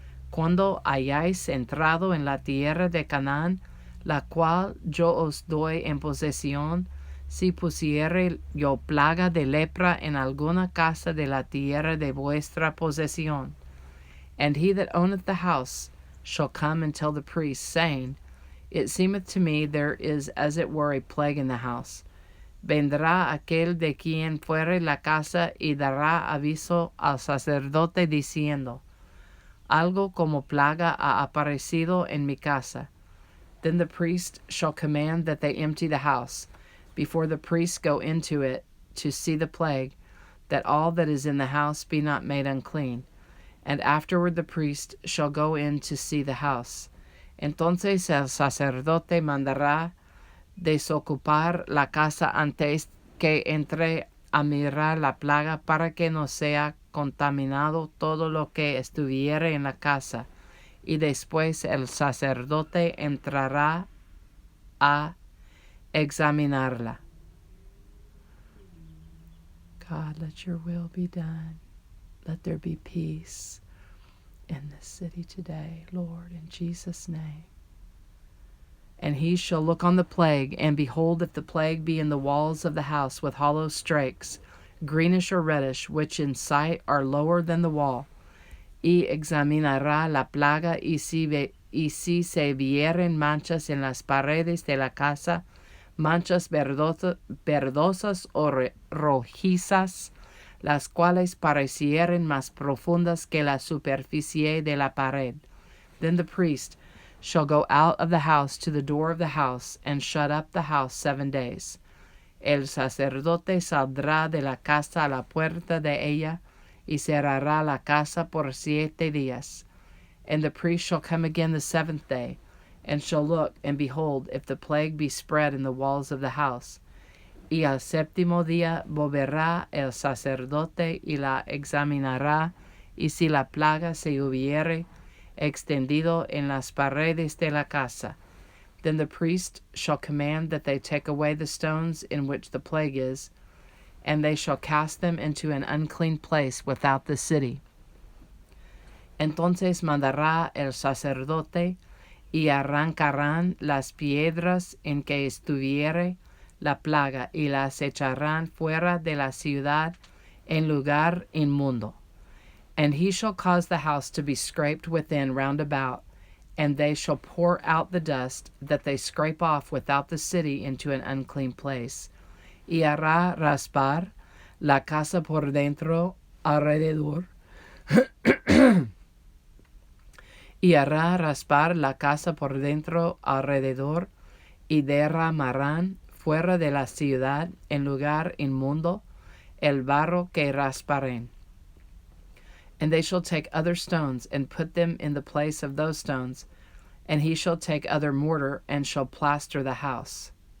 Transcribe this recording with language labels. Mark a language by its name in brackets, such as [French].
[Spanish] cuando hayáis entrado en la tierra de Canaán, la cual yo os doy en posesión, si pusiere yo plaga de lepra en alguna casa de la tierra de vuestra posesión, [English] and he that owneth the house shall come and tell the priest, saying, It seemeth to me there is as it were a plague in the house. [Spanish] Vendrá aquel de quien fuere la casa y dará aviso al sacerdote diciendo, Algo como plaga ha aparecido en mi casa. [English] Then the priest shall command that they empty the house, before the priests go into it to see the plague, that all that is in the house be not made unclean. And afterward the priest shall go in to see the house. [Spanish] Entonces el sacerdote mandará desocupar la casa antes que entre a mirar la plaga, para que no sea contaminado todo lo que estuviere en la casa, y después el sacerdote entrará a examinarla. [English] God, let your will be done. Let there be peace in this city today, Lord, in Jesus' name. And he shall look on the plague, and behold, if the plague be in the walls of the house with hollow strakes, greenish or reddish, which in sight are lower than the wall, [Spanish] y examinará la plaga, y si se vieren manchas en las paredes de la casa, manchas verdosas o rojizas, las cuales parecieren más profundas que la superficie de la pared, [English] then the priest shall go out of the house to the door of the house, and shut up the house 7 days. [Spanish] El sacerdote saldrá de la casa a la puerta de ella, y cerrará la casa por 7 días. [English] And the priest shall come again the 7th day, and shall look, and behold, if the plague be spread in the walls of the house. [Spanish] Y al 7º día volverá el sacerdote y la examinará, y si la plaga se hubiere extendido en las paredes de la casa, [English] then the priest shall command that they take away the stones in which the plague is, and they shall cast them into an unclean place without the city. [Spanish] Entonces mandará el sacerdote, y arrancarán las piedras en que estuviere la plaga, y las echarán fuera de la ciudad en lugar inmundo. [English] And he shall cause the house to be scraped within round about, and they shall pour out the dust that they scrape off without the city into an unclean place. [Spanish] Y hará raspar la casa por dentro alrededor. Y hará raspar la casa por dentro alrededor, y derramarán fuera de la ciudad en lugar inmundo el barro que rasparen. [English] And they shall take other stones, and put them in the place of those stones, and he shall take other mortar, and shall plaster the house.